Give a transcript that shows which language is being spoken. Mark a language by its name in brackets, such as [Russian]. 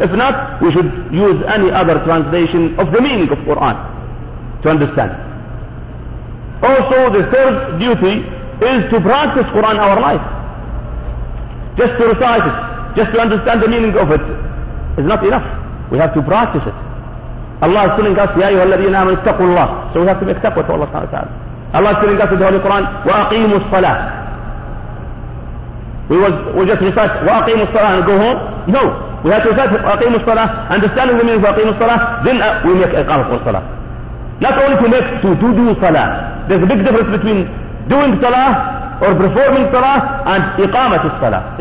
[English] If not, we should use any other translation of the meaning of Quran to understand. Also, the third duty is to practice Quran in our life. Just to recite it, just to understand the meaning of it, is not enough. We have to practice it. Allah is telling us, [Arabic] يَا أَيُّهَا الَّذِينَ آمَنُوا اتَّقُوا اللَّهَ. [English] So we have to make taqwa to Allah subhanahu wa ta'ala. Allah is telling us in the Holy Quran, [Arabic] وَأَقِيمُوا الصَّلَاةَ. [English] We just recite, [Arabic] وَأَقِيمُوا الصَّلَاةَ [English] and go home? No. We have to recite, [Arabic] وَأَقِيمُوا الصَّلَاةَ, [English] understanding the meaning of [Arabic] وَأَقِيمُوا الصَّلَاةَ, [English] then we make [Arabic] إقامة الصلاة. [English] Not only to make, to do salah. There's a big difference between doing salah or performing salah and iqamat al-salah.